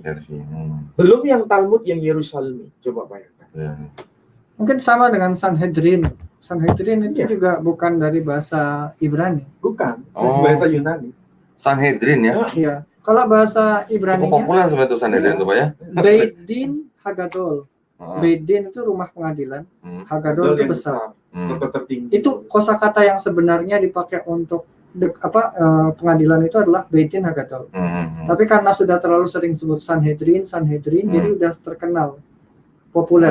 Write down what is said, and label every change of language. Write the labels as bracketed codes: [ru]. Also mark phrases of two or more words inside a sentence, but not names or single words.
[id] Belum yang Talmud yang Yerusalem, coba bayangkan. Mungkin sama dengan Sanhedrin. Sanhedrin itu juga bukan dari bahasa Ibrani. Bukan, bahasa Yunani. Sanhedrin ya? Iya. Kalau bahasa Ibrani cukup populer sebenarnya itu Sanhedrin itu Pak ya? [he] בית דין הגדול. [id] Beit-Din itu rumah pengadilan. Hagadol itu besar. Itu kosakata yang sebenarnya dipakai untuk pengadilan itu adalah [he] בית דין הגדול. [id] Tapi karena sudah terlalu sering disebut Sanhedrin, jadi udah terkenal, populer.